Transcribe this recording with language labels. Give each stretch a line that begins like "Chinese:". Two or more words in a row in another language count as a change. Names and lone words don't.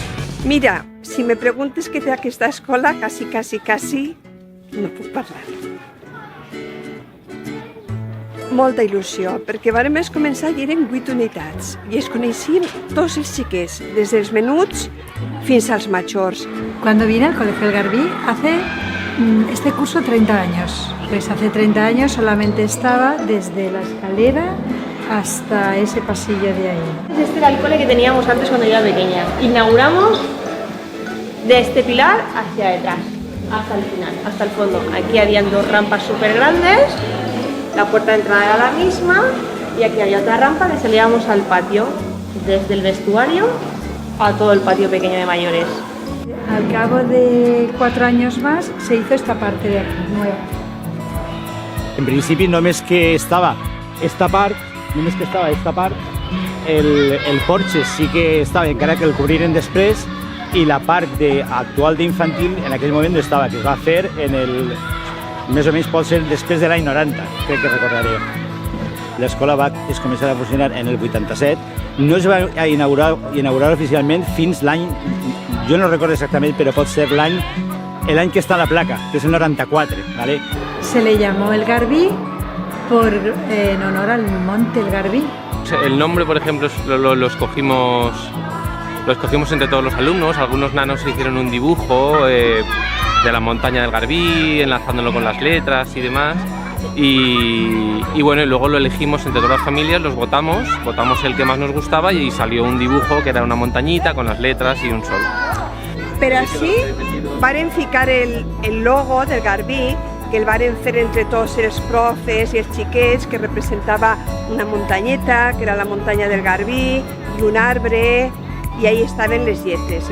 Catalan: Mira, si me preguntes què té aquesta escola, quasi no puc parlar. Molta il·lusió, perquè vàrem començar i eren 8 unitats i es coneixien tots els xiquets, des dels menuts fins als majors.
Spanish: Cuando vine al Colegio El Garbí hace este curso 30 años. Pues hace 30 años solamente estaba desde la escalera hasta ese pasillo de ahí. Este era el cole que teníamos antes cuando yo era pequeña. Inauguramos de este pilar hacia detrás, hasta el final, hasta el fondo. Aquí habían 2 rampas súper grandes. La puerta de entrada era la misma y aquí había otra rampa que salíamos al patio, desde el vestuario a todo el patio pequeño de mayores. Al cabo de 4 años más se hizo esta parte de aquí, nueva.
Catalan: En principi només que estava esta part, el porxe sí que estava, encara que el cobriren després, i la part actual d'infantil en aquell moment no estava, que es va fer més o menys pot ser després de l'any 90, crec que recordaré. L'escola va començar a funcionar en el 87, no es va inaugurar oficialment fins l'any, jo no recordo exactament, però pot ser l'any que està a la placa, que és el 94, ¿vale?
Spanish: Se le llamó El Garbí en honor al monte El Garbí. El nombre, por ejemplo, lo escogimos entre todos los alumnos. Algunos nanos se hicieron un dibujo de la montaña del Garbí, enlazándolo con las letras y demás. Y bueno, y luego lo elegimos entre todas las familias, los votamos el que más nos gustaba y salió un dibujo que era una montañita con las letras y un sol.
Catalan: Però així varen ficar el logo del Garbí, que el varen fer entre tots els profes i els xiquets, que representava una muntanyeta, que era la muntanya del Garbí, i un arbre, i ahí estaven les lletres.